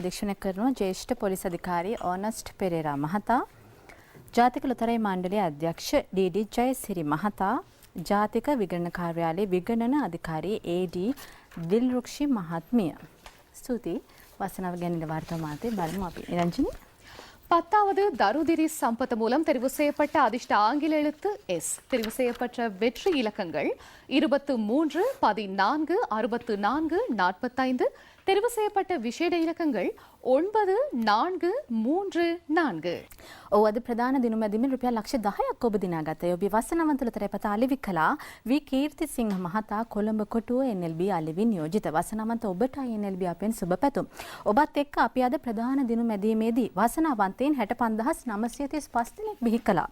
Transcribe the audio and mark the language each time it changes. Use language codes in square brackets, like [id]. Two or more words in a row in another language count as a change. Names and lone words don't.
[si] අධීක්ෂණය කරනවා ජ්‍යෙෂ්ඨ පොලිස් අධිකාරී ඕනස්ට් පෙරේරා මහතා. ජාතික ලොතරැයි මණ්ඩලයේ අධ්‍යක්ෂ ඩී.ඩී. ජයසිරි මහතා. ජාතික විගණන කාර්යාලයේ විගණන අධිකාරී ඒ.ඩී. දිල්රුක්ෂි මහත්මිය. ස්තුතියි. වාසනාව ගැන නිල වාර්තාව මාතේ බලමු අපි. නිරංජනි [ta] 10வது தருதிரி சம்பத் மூலம் தெரிவு செய்யப்பட்ட அதிர்ஷ்ட ஆங்கில எழுத்து S. தெரிவு செய்யப்பட்ட வெற்றி இலக்கங்கள் 23 14 64 45. தெரிவு செய்யப்பட்ட விசேட இலக்கங்கள் 9 4 3 4. [si] ඔව් අද ප්‍රධාන දිනුම් ඇදීමෙන් රුපියල් ලක්ෂ 10ක් ඔබ දිනාගත්තා. ඔබේ වාසනාවන්ත ලොතරැයි අලෙවි කළා වී කීර්තිසිංහ මහතා කොළඹ කොටුව NLB අලෙවි නියෝජිත. වාසනාවන්ත ඔබට NLB අපෙන් සුබ පැතුම්. ඔබත් එක්ක අපි අද ප්‍රධාන දිනුම් ඇදීමේදී වාසනාවන්තයින් 65935 දෙනෙක් බිහි කළා.